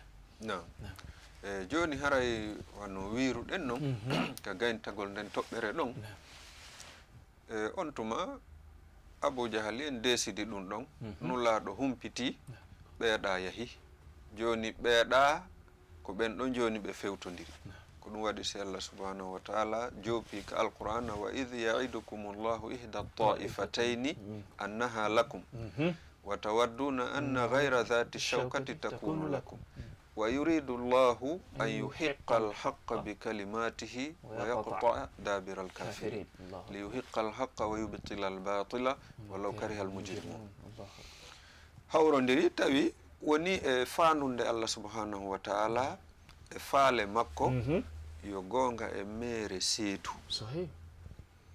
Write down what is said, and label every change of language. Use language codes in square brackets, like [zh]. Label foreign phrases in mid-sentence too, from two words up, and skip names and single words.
[ff] joni haray wano wiruɗen noon ka gayntagol nden toɓɓere ɗon on tuma Abou Jahal en décidi ɗum ɗon nulaɗo humpiti ɓeeɗa yahi joni ɓeeɗa ko ɓen ɗon joni ɓe fewtodiri ko ɗum waɗi si Allah [ar] سبحانه وتعالى [ff] joopi ka [ar] القرآن وإذ يعدكم الله إحدى الطائفتين أنها لكم وتودون أن غير ذات الشوكة تكون لكم ويريد الله أن يحق الحق بكلماته ويقطع دابر الكافرين ليحق الحق ويبطل الباطل ولو كره المجرمون [ff] hawrodiri tawi woni e faandude Allah [ar] سبحانه وتعالى [ff] e faale makko yo gonga e mere seetu